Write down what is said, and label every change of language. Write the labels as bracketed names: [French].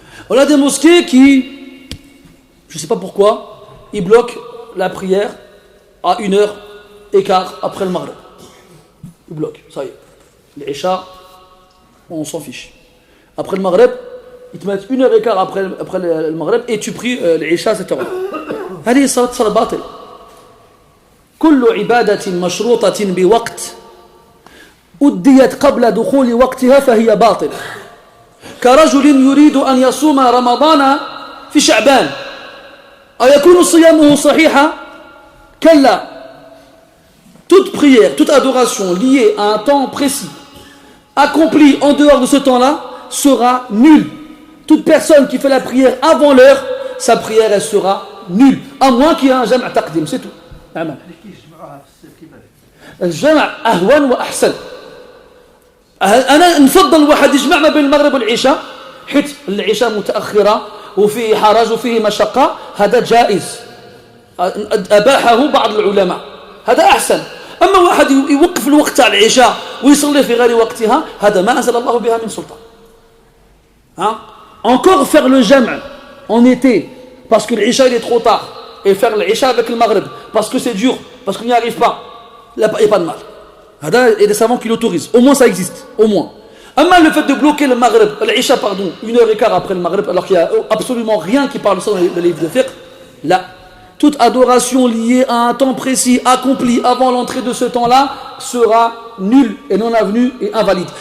[French] On a des mosquées qui, je ne sais pas pourquoi, ils bloquent la prière à 1h15 après le Maghreb. Ils bloquent, ça y est. L'Isha, on s'en fiche. Après le Maghreb, ils te mettent 1h15 après le Maghreb et tu pries l'Isha à 7h. [Arabic] هذه صلاة باطل كل عبادة مشروطة بوقت أديت قبل دخول وقتها فهي باطل كرجل يريد أن يصوم رمضان في شعبان أيكون صيامه صحيحا؟ كلا [French] toute prière, toute adoration liée à un temps précis accomplie en dehors de ce temps-là sera nulle. Toute personne qui fait la prière avant l'heure, sa prière elle sera nulle, à moins qu'il y ait un jam' taqdim, c'est tout. [Arabic] الجمع أهون وأحسن. أنا نفضل واحد يجمع ما بين المغرب والعشاء حيث العشاء متأخرة وفيه حرج وفيه مشقة هذا جائز أباحه بعض العلماء هذا أحسن. أما واحد يوقف الوقت على العشاء ويصلي في غير وقتها هذا ما أنزل الله بها من سلطان. [French] Encore faire le jam' en été parce que l'Isha il est trop tard, et faire l'Isha avec le Maghrib, parce que c'est dur, parce qu'on n'y arrive pas, il n'y a pas de mal. Il y a des savants qui l'autorisent, au moins ça existe, au moins. Le fait de bloquer le Maghrib, l'Isha pardon, 1h15 après le Maghrib, alors qu'il n'y a absolument rien qui parle de ça dans les livres de fiqh, là, toute adoration liée à un temps précis, accompli avant l'entrée de ce temps-là, sera nulle et non avenue et invalide.